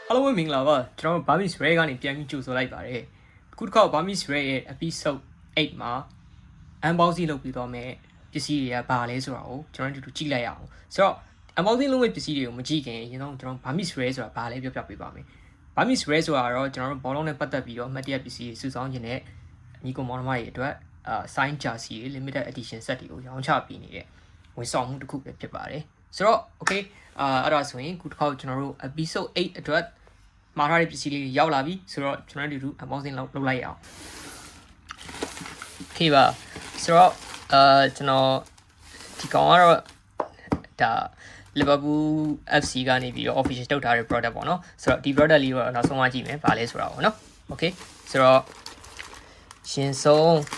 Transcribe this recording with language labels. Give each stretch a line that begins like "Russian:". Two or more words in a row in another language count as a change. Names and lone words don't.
Burmese: မင်္ဂလာပါကျွန်တော် Burmese Ray ကနေပြန်ပြီးကြိုဆိုလိုက်ပါတယ်အခုတစ်ခါ Burmese Ray ရဲ့ episode 8မှာ unboxing လုပ်ပြီးတော့မယ်ပစ္စည်းတွေကဘာလဲဆိုတာကိုကျွန်တော်တို့ကြည့်လိုက်ရအောင်ဆိုတော့ unboxing လုပ် မယ့်ပစ္စည်းတွေကိုမကြည့်ခင်ရင်တော့ကျွန်တော် Burmese Ray ဆိုတာဘာလဲပြောပြပေးပါမယ် Burmese Ray ဆိုတာတော့ကျွန်တော်တို့ဘောလုံးနဲ့ပတ်သက်ပြီးတော့အမှတ်တရပစ္စည်းတွေစုဆောင်းခြင်းနဲ့ညီကောင်မောင်နှမတွေအတွက်
English: sign jersey
Burmese: တွေ
English: limited edition set
Burmese: တွေကိုရောင်းချပေးနေတဲ့ဝန်ဆောင်မှုတစ်ခုပဲဖြစ်ပါတယ်ဆိုတော့ okay အဲ့ဒါဆိုရင်ခုတစ်ခါကျွန်တော်တို့ episode 8အတွက်မှာထားတဲ့ပစ္စည်းလေးရောက်လာပြီဆိုတော့ကျွန်တော်တို့ unboxing လုပ်လိုက်ရအောင် okay ပါဆိုတော့ကျွန်တော်ဒီကောင်ကတော့ဒါ Liverpool FC ကနေပြီးတော့ official ထုတ်ထားတဲ့ product ပေါ့နော်ဆိုတော့ဒီ product လေးတော့နောက်ဆုံးမှကြည့်မယ်ဗာလဲဆိုတာပေါ့နော် okay ဆိုတော့ရှင်ဆုံး